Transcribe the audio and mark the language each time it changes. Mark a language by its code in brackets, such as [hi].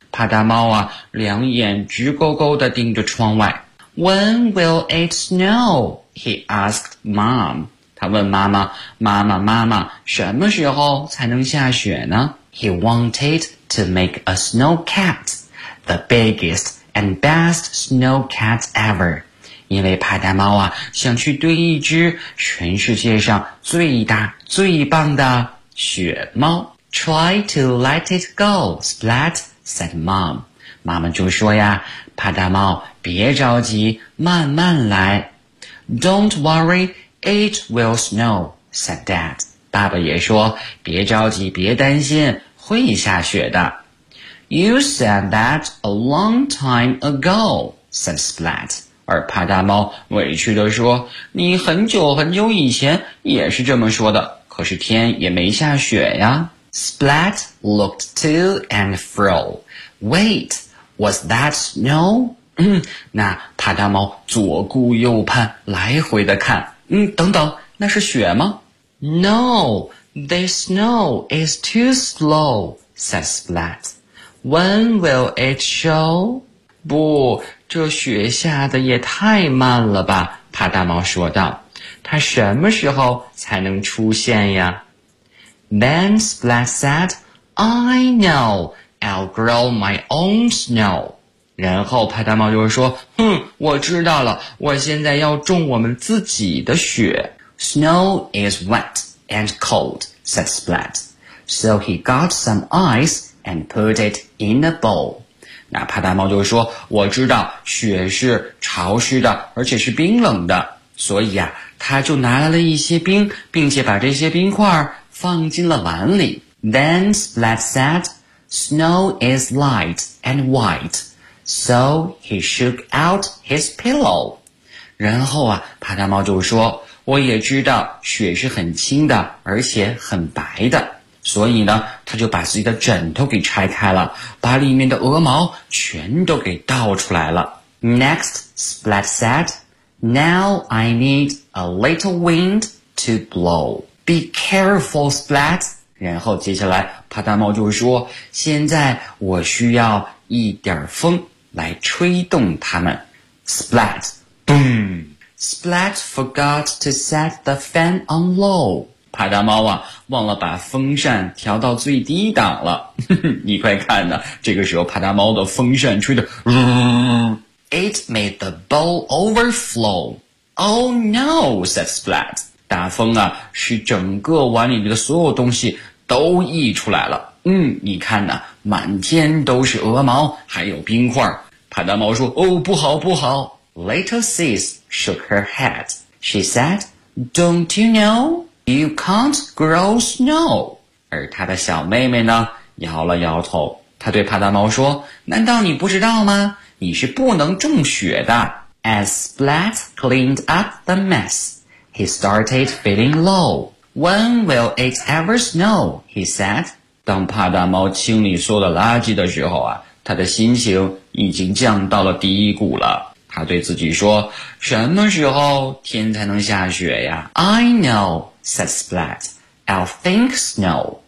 [zh] 帕达猫啊，两眼直勾勾地盯着窗外。 [en] When will it snow? He asked Mom. [zh] 他问妈妈，妈妈，妈妈，什么时候才能下雪呢？ [en] He wanted to make a snow cat, the biggest and best snow cat ever. [zh] 因为帕达猫啊，想去堆一只全世界上最大最棒的雪猫。 [en] Try to let it go, Splat, said Mom. [zh] 妈妈就说呀，帕达猫，别着急，慢慢来。 [en] Don't worry, it will snow, said Dad. [zh] 爸爸也说，别着急，别担心，会下雪的。 [en] You said that a long time ago, said Splat. [zh] 而帕达猫委屈地说，你很久很久以前也是这么说的，可是天也没下雪呀。 [en] Splat looked to and fro. Wait. Was that snow? [zh] 那帕达猫左顾右盼来回的看。等等，那是雪吗？ [en] No, the snow is too slow, said Splat. When will it show? [zh] 不，这雪下的也太慢了吧，帕达猫说道。它什么时候才能出现呀？ [en] Then Splat said, I know. I'll grow my own snow. [zh] 然后帕达猫就说，哼，我知道了，我现在要种我们自己的雪。 [en] Snow is wet and cold, said Splat. So he got some ice and put it in a bowl. [zh] 那帕达猫就说，我知道雪是潮湿的，而且是冰冷的。所以啊，他就拿来了一些冰，并且把这些冰块放进了碗里。 [en] Then Splat said,Snow is light and white, so he shook out his pillow. [zh] 然后啊，帕达猫就说，我也知道雪是很轻的，而且很白的。所以呢，他就把自己的枕头给拆开了，把里面的鹅毛全都给倒出来了。 [en] Next, Splat said, Now I need a little wind to blow. Be careful, Splat. [zh] 然后接下来帕达猫就说，现在我需要一点风来吹动它们。 [en] Splat, boom! Splat forgot to set the fan on low. [zh] 帕达猫啊，忘了把风扇调到最低档了。你快看呢，这个时候帕达猫的风扇吹得 [en] It made the bowl overflow. Oh no, said Splat. [zh] 大风啊，使整个碗里面的所有东西都溢出来了。你看呢，满天都是鹅毛，还有冰块。帕达猫说，哦，不好不好。 [en] Little Sis shook her head. She said, Don't you know? You can't grow snow. [zh] 而他的小妹妹呢摇了摇头，他对帕达猫说，难道你不知道吗？你是不能中雪的。 [en] As Splat cleaned up the mess, he started feeling low. When will it ever snow? He said. [zh] 当帕达猫清理所有的垃圾的时候啊，他的心情已经降到了低谷了。他对自己说，什么时候天才能下雪呀？ [en] I know, said Splat. I'll think snow.